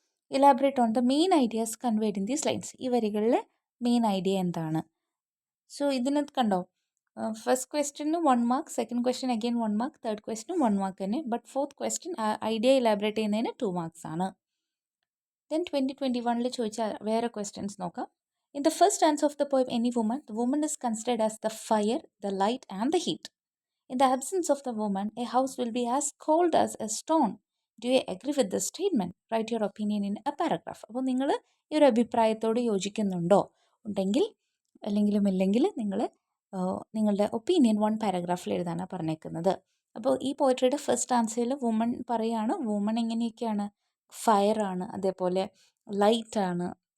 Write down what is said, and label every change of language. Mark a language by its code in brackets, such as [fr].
[en] Elaborate on the main ideas conveyed in these lines. [ml] ഈ വരികളിലെ main idea എന്താണ്? So ഇതിനകത്ത് കണ്ടോ, first question 1 mark, second question again 1 mark, third ക്വസ്റ്റ്യനും 1 mark തന്നെ. But fourth question idea elaborate ചെയ്യുന്നതിന് 2 marks ആണ്. Then 2021 ചോദിച്ച വേറെ ക്വസ്റ്റ്യൻസ് നോക്കാം. [en] In the first stanza of the poem Any Woman, the woman is considered as the fire, the light and the heat. In the absence of the woman, a house will be as cold as a stone. Do you agree with this statement? Write your opinion in a paragraph. [ml] അപ്പോൾ നിങ്ങൾ ഈ ഒരു അഭിപ്രായത്തോട് യോജിക്കുന്നുണ്ടോ? ഉണ്ടെങ്കിൽ അല്ലെങ്കിലും ഇല്ലെങ്കിൽ നിങ്ങൾ നിങ്ങളുടെ ഒപ്പീനിയൻ 1 പാരഗ്രാഫിൽ എഴുതാനാണ് പറഞ്ഞേക്കുന്നത്. അപ്പോൾ ഈ പോയട്രിയുടെ ഫസ്റ്റ് ആൻസറിൽ വുമൺ പറയുകയാണ്. വുമൺ എങ്ങനെയൊക്കെയാണ്? ഫയറാണ്, അതേപോലെ ലൈറ്റാണ്,